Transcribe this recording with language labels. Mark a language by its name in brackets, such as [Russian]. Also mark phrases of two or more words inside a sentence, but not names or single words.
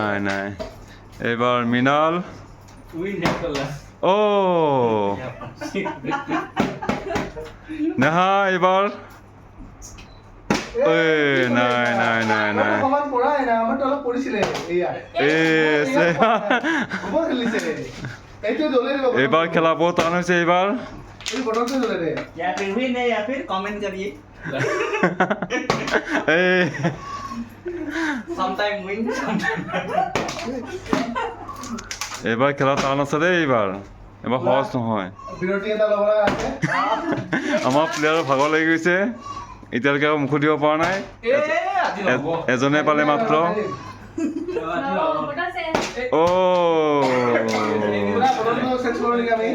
[Assamese] এইবাৰ মৃণাল, অ' নেহা এইবাৰ ঐ নাই নাই নাই নাই সমান পৰাই নাই আমাৰতো অলপ পৰিছিলে এয়া হ'ব খেলিছে এইটো জ্বলাই দিব এইবাৰ খেলা বহুত টান হৈছে এইবাৰ এই বটলটো জ্বলাই দে [Hindi] या फिर भी नहीं या फिर कमेंट करिए [Assamese] এই [English] sometime win sometime [Assamese] এইবাৰ খেলা টান আছে দেই এইবাৰ সহজ নহয় বিৰতি এটা ল'ব লগা আছে আমাৰ প্লেয়াৰৰ ভাগৰ লাগি গৈছে এতিয়ালৈকে আৰু মুখ দিব পৰা নাই এজনে পালে মাত্ৰ বটলটো চেঞ্জ কৰোঁ নেকি আমি